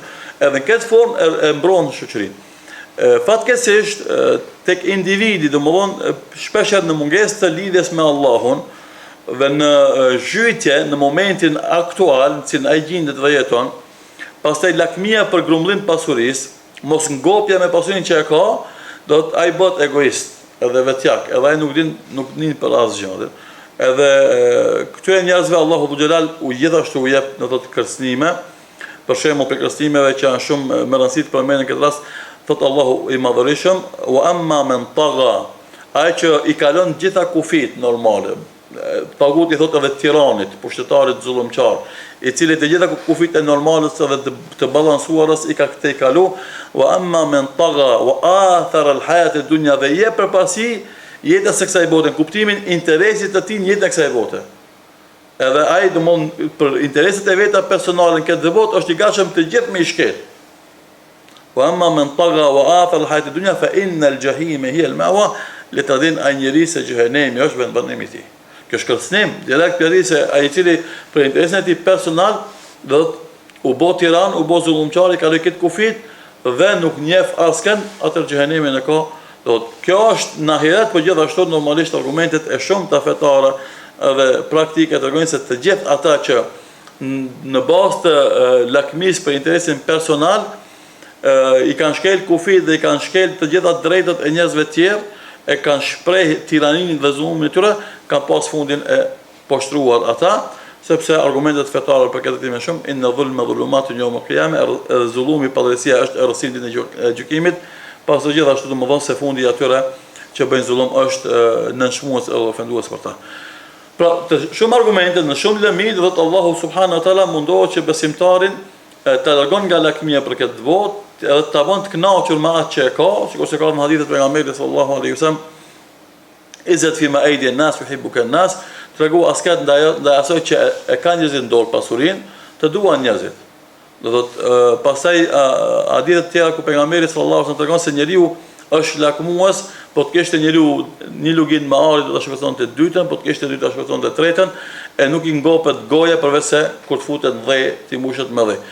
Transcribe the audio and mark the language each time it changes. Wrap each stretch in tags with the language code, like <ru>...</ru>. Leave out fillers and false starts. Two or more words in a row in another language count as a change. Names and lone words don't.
<sq>Edhe në këtë formë e mbron shoqërinë. Fatkeqësisht tek individi, domethënë shpesh në mungesë të lidhjes me Allahun dhe në zhytje në momentin aktual, në cilin ai gjendet dhe jeton, pastaj lakmia për grumbullim të pasurisë, mos ngopja me pasurinë që e ka, do të ai bëhet egoist, edhe vetjak, edhe ai nuk din për asgjë. Edhe këtyre njerëzve Allahu xhelal u gjithashtu u jep në të kërcënime, për shembull për kërcënimeve që janë shumë me rëndësi të përmenden në këtë rast, thot Allahu i madhërisëm,</sq> <ar>وأما من طغى,</ar> <sq>ai që i kalon gjitha kufit normale. Tagut i thot edhe tiranit, pushtetarit zullumqar, i cili të gjitha kufit e normalës edhe të balansuarës i ka këtë i kalu,</sq> <ar>وأما من طغى وآثر الحياة الدنيا,</ar> <sq>dhe je përpasi jetës së kësaj bote, kuptimin interesit të tij në jetën e kësaj bote. Edhe ai domon për intereset e veta personale në këtë botë është i gatshëm të gjithë me i shkel.</sq> <ar>وأما من طغى وآثر الحياة الدنيا فإن الجحيم هي المأوى,</ar> <sq>le të din ai njeri se xhehenemi është vendbanimi i tij. Kjo është kërcënim direkt për se ai i cili për interesin e tij personal do të u bë tiran, u bë zullumçar, ka lë këtë kufit dhe nuk njeh askën, atë xhehenemin e ka. Kjo është në ahiret, por gjithashtu normalisht argumentet e shumta fetare dhe praktike tregojnë se të gjithë ata që në bazë të lakmis për interesin personal i kanë shkel kufit dhe i kanë shkel të gjitha drejtat e njerëzve tjerë, e kanë shpreh tiraninë dhe zullumin e tyre, kanë pas fundin e poshtruar ata, sepse argumentet fetare për këtë më shumë,</sq> <ar>إن الظلم ظلمات يوم القيامة,</ar> <sq>zullumi padrejësia është errësimi në gjykimit, pas të gjithashtu domethënë se fundi i atyre që bëjnë zullum është nënshmues e ofendues për ta. Pra, shumë argumente në shumë lëmi do të Allahu</sq> <ar>سبحانه وتعالى</ar> <sq>mundohet që besimtarin të largon nga lakmia për këtë botë, edhe të bën të kënaqur me atë që e ka, sikur se ka në hadithet pejgamberit</sq> <ar>صلى الله عليه وسلم, ازهد في ما أيدي الناس يحبك الناس,</ar> <sq>tregu askat ndaj asoj që e kanë njerëzit në dorë pasurinë, të duan njerëzit. Do thotë pastaj hadithet tjera ku pejgamberi</sq> <ar>صلى الله عليه وسلم</ar> <sq>tregon se njeriu është lakmues, po të kishte njeriu një lugin me ari do ta shpëtonte të dytën, po të kishte dy ta shpëtonte të tretën, e nuk i ngopet goja përveç se kur të futet në dhë, ti mbushet me dhë.</sq>